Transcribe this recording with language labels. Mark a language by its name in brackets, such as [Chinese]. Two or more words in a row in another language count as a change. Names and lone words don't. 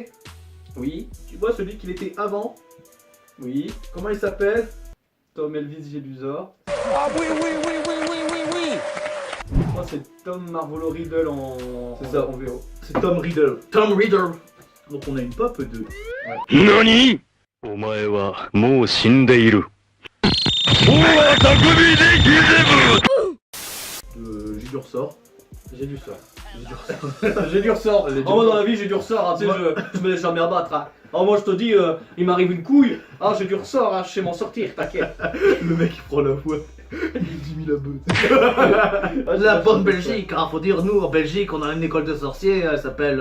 [French] Oui. Tu vois celui qu'il était avant? Oui. Comment il s'appelle? Tom Elvis Jedusor. Ah oui. Je crois que c'est Tom Marvolo Riddle C'est ça. en VO. C'est Tom Riddle. Tom Riddle. Donc on a une pop de... NANI? [Japanese] お前はもう死んでいる。大あたくびでギゼブ [French] J'ai du ressort. J'ai du sort. J'ai du ressort. Oh, moi dans la vie j'ai du ressort, hein, tu sais, je me laisse jamais abattre. Hein. Oh, moi je te dis, il m'arrive une couille, ah j'ai du ressort, hein, je sais m'en sortir, t'inquiète. Le mec il prend la voix. 10 000 abonnés. La bonne Belgique, hein, faut dire, nous en Belgique, on a une école de sorciers, elle s'appelle.